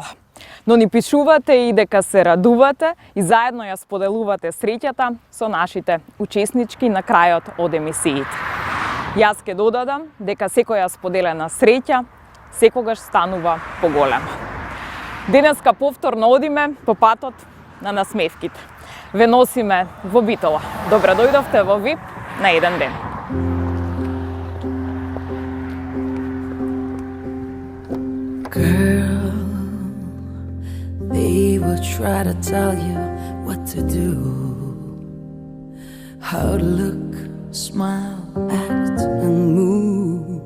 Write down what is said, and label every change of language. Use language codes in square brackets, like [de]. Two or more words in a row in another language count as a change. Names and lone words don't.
[mk] Но ни пишувате и дека се радувате и заедно ја споделувате среќата со нашите учеснички на крајот од емисиите. Јас ке додадам дека секоја споделена среќа секогаш станува поголема. Денеска повторно одиме по патот на насмевките. Ве носиме во Битола. Добре дојдовте во ВИП на еден ден. [en] Girl, they will try to tell you what to do, how to look, smile, act and move.